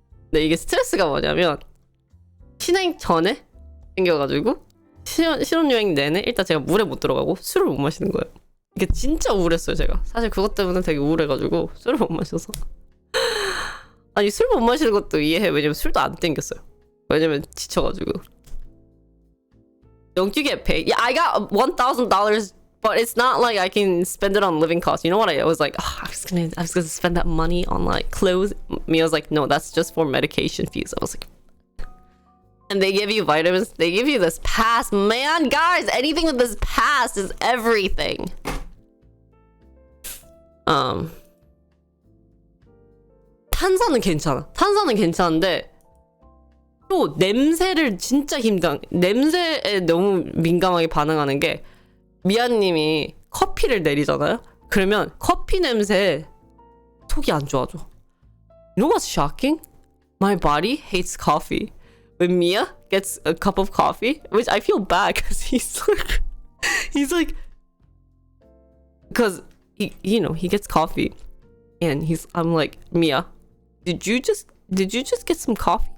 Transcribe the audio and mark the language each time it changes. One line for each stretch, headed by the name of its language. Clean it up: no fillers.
Korean: 근데 이게 스트레스가 뭐냐면 신행 전에 생겨가지고 신혼여행 내내 일단 제가 물에 못 들어가고 술을 못 마시는 거예요. 이게 진짜 우울했어요, 제가. 사실 그것 때문에 되게 우울해가지고 술을 못 마셔서. 아니, 술 못 마시는 것도 이해해. 왜냐면 술도 안 땡겼어요. 왜냐면 지쳐가지고.
English: Don't you get paid? Yeah, I got $1,000, but it's not like I can spend it on living costs. You know what? I was like, oh, I was gonna spend that money on like clothes. Me, I was like, no, that's just for medication fees. I was like, and they give you vitamins. They give you this pass. Man, guys, anything with this pass is everything.
Korean: 탄산은 괜찮아. 탄산은 괜찮은데 또 냄새를 진짜 냄새에 너무 민감하게 반응하는 게 미아님이 커피를 내리잖아요. 그러면 커피 냄새에 속이 안 좋아져.
English: You know what's shocking? My body hates coffee. When Mia gets a cup of coffee, which I feel bad because he's like, because he gets coffee, and I'm like, Mia, did you just get some coffee?